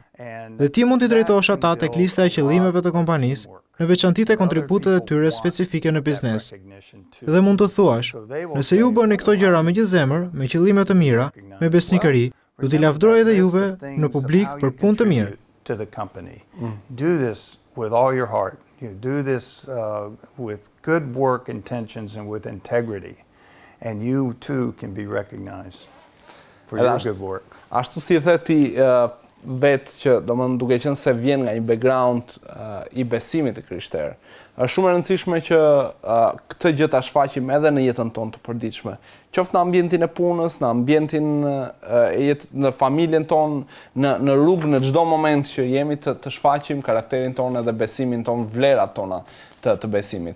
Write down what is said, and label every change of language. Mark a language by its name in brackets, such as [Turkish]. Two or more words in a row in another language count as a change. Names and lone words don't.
[Albanian] Dhe ti mund t'i drejtosh ata tek lista e qëllimeve të kompanisë, në veçantë e kontributet e tyre specifike në biznes. Dhe mund të thuash, nëse ju bëni këto gjëra me gjithë zemër, me qëllime të mira, me besnikëri, do t'i lavdroj edhe juve në publik për punë të mirë. [English] Do this with all your heart. You do this with good work intentions and with integrity. And you too can be recognized for your good work. [Albanian] Ashtu si the ti vetë që domethënë duke qenë se vjen nga një background i besimit të krishterë, është shumë e rëndësishme që këtë gjë ta shfaqim edhe në jetën tonë të përditshme. Qoftë në ambientin e punës, në ambientin në familjen tonë, në rrugë, në çdo moment që jemi të shfaqim karakterin tonë edhe besimin tonë, vlerat tona të besimit.